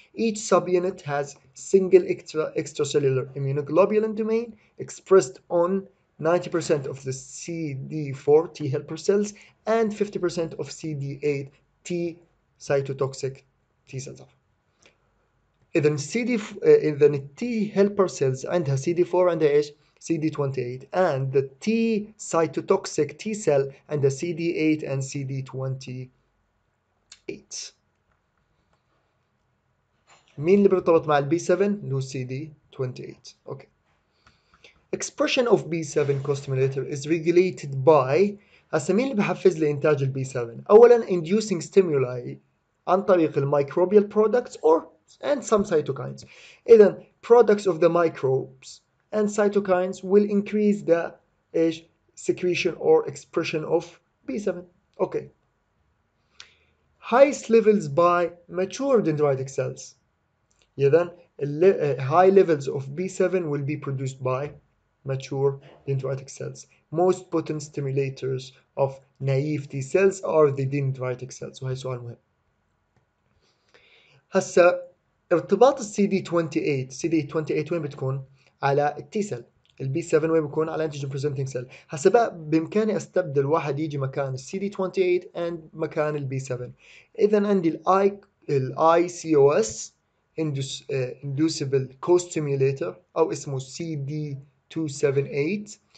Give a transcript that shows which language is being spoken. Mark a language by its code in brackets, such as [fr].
[en] Each subunit has single extracellular immunoglobulin domain expressed on 90% of the CD4 T helper cells and 50% of CD8 T cytotoxic T cells. [ar] إذا التي [en] helper cells [ar] عندها CD4 عندها ايش؟ [en] CD28 and the T cytotoxic T cell and the CD8 and CD28. [ar] مين اللي بيرتبط مع البي 7 اللي هو CD28. [en] Okay. Expression of B7 co-stimulator is regulated by [ar] هسه مين اللي بحفز لي انتاج البي 7؟ اولا [en] inducing stimuli [ar] عن طريق الميكروبيال [en] products and some cytokines. إذا products of the microbes and cytokines will increase the secretion or expression of B7. Okay. Highest levels by mature dendritic cells. إذا high levels of B7 will be produced by mature dendritic cells. Most potent stimulators of naive T cells are the dendritic cells. [ar] وهي سؤال مهم. هسا ارتباط CD28 وين بتكون؟ على التي سيل. البي 7 وين بيكون؟ على انتيجين بريزنتنج سيل. هسا بقى بامكاني استبدل واحد يجي مكان CD28 and مكان البي 7. اذا عندي الاي سي او اس [en] inducible co-stimulator [ar] او اسمه CD278.